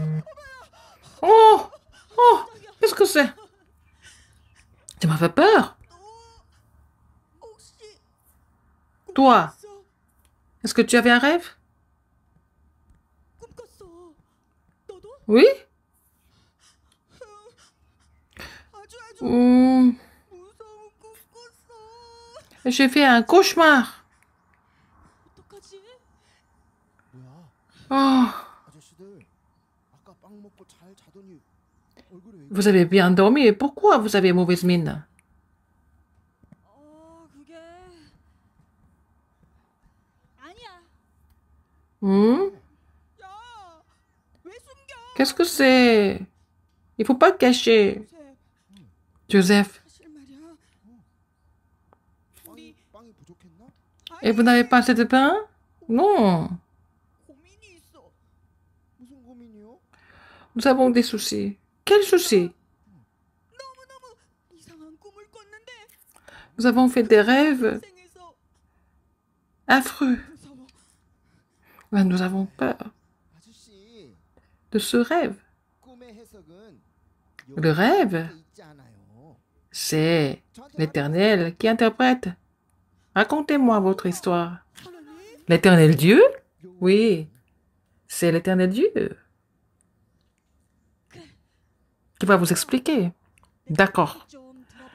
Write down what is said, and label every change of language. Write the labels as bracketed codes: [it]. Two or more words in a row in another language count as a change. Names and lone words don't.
[fr] Oh! Oh! Qu'est-ce que c'est? Tu m'as fait peur. [ko] 혹시 [fr] Toi, est-ce que tu avais un rêve? [ko] 꿈 꿨어? 너도? [fr] Oui? [ko] 아주 아주 Hmm, 무서운 꿈 꿨어. [fr] j'ai fait un cauchemar. [ko] 어떡하지? 뭐야? Oh, 아저씨들 아까 빵 먹고 잘 자더니 얼굴이 왜 [fr] vous avez bien dormi. Et pourquoi vous avez mauvaise mine? [ko] 그게 아니야. Hmm? 야, 왜 숨겨? [fr] Qu'est-ce que c'est? Il faut pas le cacher. Joseph, [ko] 사실 말이야. 빵이 부족했나? [fr] et vous n'avez pas assez de pain? Non, [ko] 고민이 있어. 무슨 고민이요? [fr] nous avons des soucis. Quels soucis? [ko] 너무너무 이상한 꿈을 꿨는데 [fr] Nous avons fait des rêves [ko] 생에서 [fr] affreux. [ko] 무서워. [fr] Ben, nous avons peur [ko] 아저씨 [fr] de ce rêve. [ko] 꿈의 해석은 [fr] Le rêve, [ko] 여기 있지 않아요. [fr] c'est l'Éternel qui interprète. Racontez-moi votre histoire. L'Éternel Dieu? Oui, c'est l'Éternel Dieu qui va vous expliquer. D'accord, [ko] 좀 들어봐.